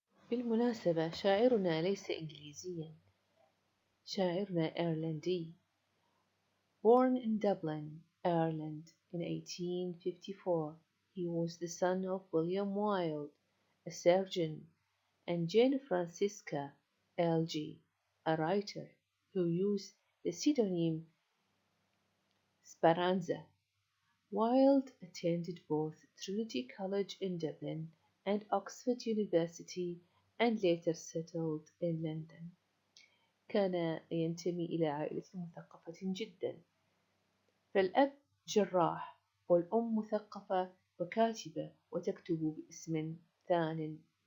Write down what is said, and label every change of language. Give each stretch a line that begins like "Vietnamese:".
Arabic: بالمناسبة، شاعرنا ليس إنجليزيا، شاعرنا أيرلندي.
English: Born in Dublin, Ireland in 1854, he was the son of William Wilde, a surgeon, and Jane Francisca L.G., a writer who used the pseudonym Speranza. Wilde attended both Trinity College in Dublin and Oxford University and later settled in London.
Arabic: كان ينتمي إلى عائلة مثقفة جدا، فالأب جراح والأم مثقفة وكاتبة وتكتب باسم ثان.